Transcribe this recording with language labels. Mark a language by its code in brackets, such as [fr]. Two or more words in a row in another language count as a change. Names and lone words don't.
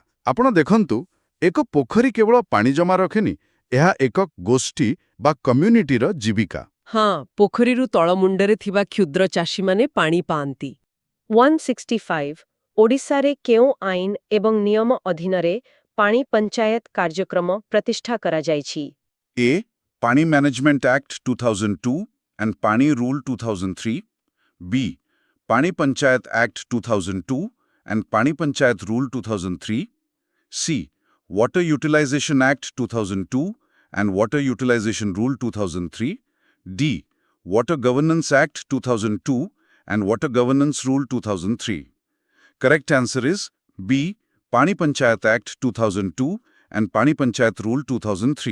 [or] ଆପଣ ଦେଖନ୍ତୁ, ଏକ ପୋଖରୀ କେବଳ ପାଣି ଜମା ରଖେନି, ଏହା ଏକ ଗୋଷ୍ଠୀ ବା କମ୍ୟୁନିଟିର ଜୀବିକା। ହଁ, ପୋଖରୀରୁ ତଳମୁଣ୍ଡରେ ଥିବା କ୍ଷୁଦ୍ର ଚାଷୀମାନେ ପାଣି ପାଆନ୍ତି। 165 ଓଡ଼ିଶାରେ କେଉଁ ଆଇନ ଏବଂ ନିୟମ ଅଧୀନରେ ପାଣି ପଞ୍ଚାୟତ କାର୍ଯ୍ୟକ୍ରମ ପ୍ରତିଷ୍ଠା କରାଯାଇଛି? [en] A. Pani Management Act 2002 and Pani Rule 2003. B. Pani Panchayat Act 2002 and Pani Panchayat Rule 2003. C. Water Utilization Act 2002 and Water Utilization Rule 2003. D. Water Governance Act 2002 and Water Governance Rule 2003. Correct answer is B. Pani Panchayat Act 2002 and Pani Panchayat Rule 2003.